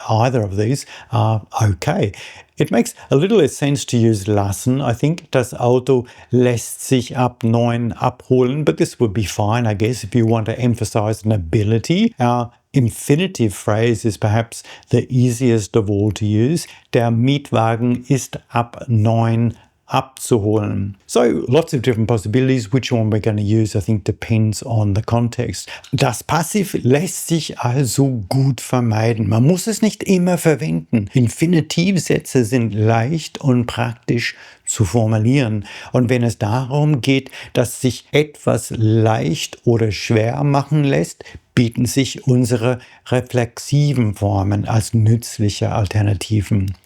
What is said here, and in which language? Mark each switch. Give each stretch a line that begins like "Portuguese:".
English: Either of these are okay. It makes a little less sense to use lassen. I think
German: das Auto lässt sich ab 9 abholen,
English: but this would be fine, I guess, if you want to emphasize an ability. Our infinitive phrase is perhaps the easiest of all to use.
German: Der Mietwagen ist ab 9 abzuholen.
English: So lots of different possibilities. Which one we're going to use, I think, depends on the context.
German: Das Passiv lässt sich also gut vermeiden. Man muss es nicht immer verwenden. Infinitivsätze sind leicht und praktisch zu formulieren. Und wenn es darum geht, dass sich etwas leicht oder schwer machen lässt, bieten sich unsere reflexiven Formen als nützliche Alternativen.